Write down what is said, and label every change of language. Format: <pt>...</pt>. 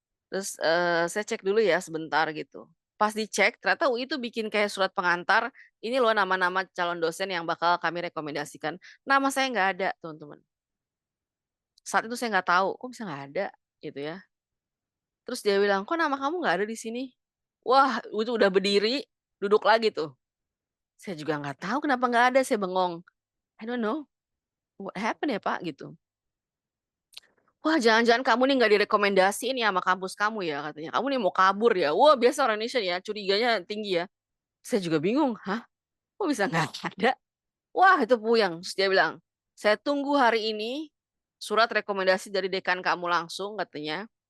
<id>Terus saya cek dulu ya sebentar gitu. Pas dicek, ternyata UI itu bikin kayak surat pengantar, ini loh nama-nama calon dosen yang bakal kami rekomendasikan. Nama saya nggak ada, teman-teman. Saat itu saya nggak tahu, kok bisa nggak ada gitu ya. Terus dia bilang, kok nama kamu nggak ada di sini? Wah, itu udah berdiri, duduk lagi tuh. Saya juga nggak tahu kenapa nggak ada, saya bengong.</id> <en>I don't know, what happened</en> <id>ya Pak gitu. Wah, jangan-jangan kamu nih nggak direkomendasi ini sama kampus kamu ya katanya. Kamu nih mau kabur ya. Wah, biasa orang Indonesia ya, curiganya tinggi ya. Saya juga bingung, hah? Kok bisa nggak ada? Wah, itu puyeng. Terus dia bilang, saya tunggu hari ini surat rekomendasi dari dekan kamu langsung katanya.</id>